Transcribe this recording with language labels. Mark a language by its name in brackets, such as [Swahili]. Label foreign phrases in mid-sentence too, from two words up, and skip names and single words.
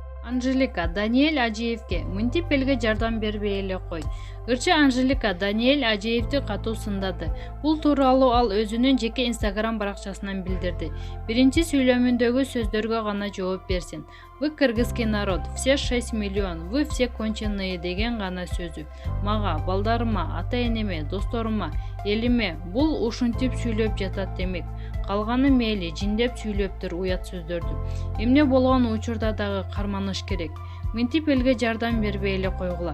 [Kyrgyz] Анжелика Даниэль Ажиевке мынтип элге жардам бербей эле кой. Ырчы Анжелика Даниэль Ажиевди катуу сындады. Бул тууралуу ал өзүнүн жеке Instagram баракчасынан билдирди. Биринчи сүйлөмүндөгү сөздөргө гана жооп берсин. [Russian] Вы кыргызский народ, все 6 миллион, вы все конченые [Kyrgyz] деген гана сөзү. Мага, балдарыма, ата-энеме, досторума, элиме бул ушинтип сүйлөп жатат демек. Калганы мейли жиндеп сүйлөптүр уят сөздөрдү. Эмне болгон учурда дагы карманыш керек. Мынтип элге жардам бербей эле койгула.